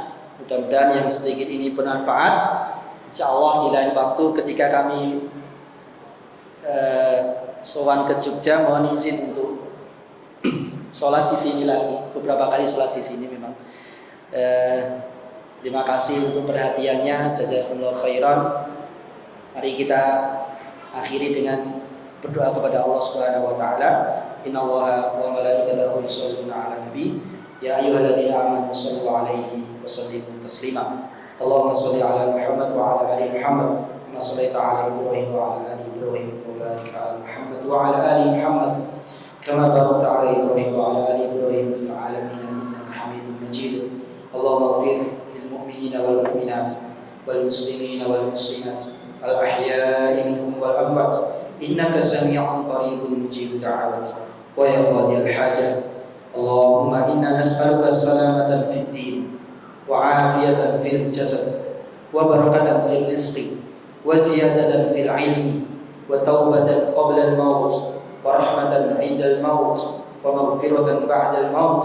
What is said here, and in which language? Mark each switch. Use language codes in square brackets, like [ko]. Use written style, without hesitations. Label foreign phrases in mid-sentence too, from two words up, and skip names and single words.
[id] Mudah-mudahan yang sedikit ini bermanfaat. Insyaallah di lain waktu ketika kami sowan ke Jogja, mohon izin untuk sholat di sini lagi. Beberapa kali sholat di sini memang. Terima kasih untuk perhatiannya. [ar] جزاكم الله خيرا. [id] Mari kita akhiri dengan berdoa kepada [ar] الله سبحانه وتعالى. إن الله وملائكته يصلون على النبي. يا أيها الذين آمنوا صلوا عليه وسلموا تسليما. اللهم صل على محمد وعلى آل محمد. كما صليت على إبراهيم وعلى آل إبراهيم وبارك على محمد وعلى آل محمد. كما باركت على إبراهيم وعلى آل إبراهيم في العالمين إنك حميد مجيد. اللهم اغفر للمؤمنين والمؤمنات والمسلمين والمسلمات الأحياء منهم والأموات إنك سميع قريب مجيب الدعوات ويا قاضي الحاجة. اللهم إنا نسألك سلامة في الدين وعافية في الجسد وبركة في الرزق وزيادة في العلم وتوبة قبل الموت ورحمة عند الموت ومغفرة بعد الموت.